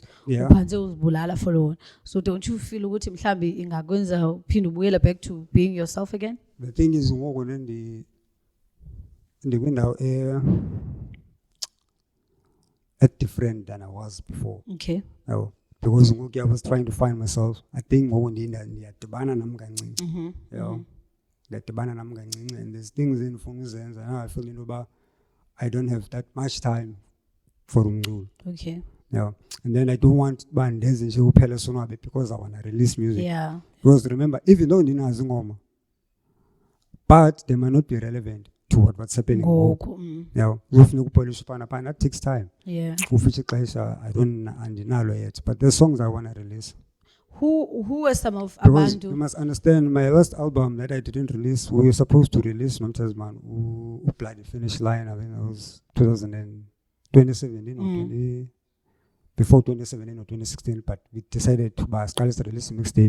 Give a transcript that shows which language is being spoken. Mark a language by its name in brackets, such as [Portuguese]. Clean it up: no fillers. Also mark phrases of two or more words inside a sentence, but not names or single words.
[English] Yeah. [Xhosa] uphanze uzibulala for lona. [English] So don't you feel [Xhosa] ukuthi mhlambi ingakwenza uphinde ubuyela [English] back to being yourself again? The thing is, [Xhosa] ngoku ndikwindawo [English] at different than I was before. Okay. No, because ngoku I was trying to find myself. I think [Xhosa] ngoku ndiyadibana nam kancinci. Yeah. Ndiyadibana nam kancinci, [English] and there's things [Xhosa] endifuna uzenza. [English] Now I feel [Xhosa] into uba [English] I don't have that much time for umculo. Okay. Yeah. And then I don't want [Xhosa] uba ndenze nje kuphela sonwabe [English] because I want to release music. Yeah. Because remember, even though [Xhosa] ndinazo ingoma, [English] but they might not be relevant to what's happening. [Xhosa] Ngoku. Yeah, kufuneka upolish upana pana. [English] That takes time. Yeah. [Xhosa] Kuficha ixesha, [English] I don't andinalo yet, but there's songs I want to release. Who are some of Because you [Xhosa] abantu? [English] must understand, my last album that I didn't release, we were supposed to release Nomtazman, Bloody Finish Line. I mean, it was 2017 or 20, before 2017 or 2016, but we decided to release a mixtape.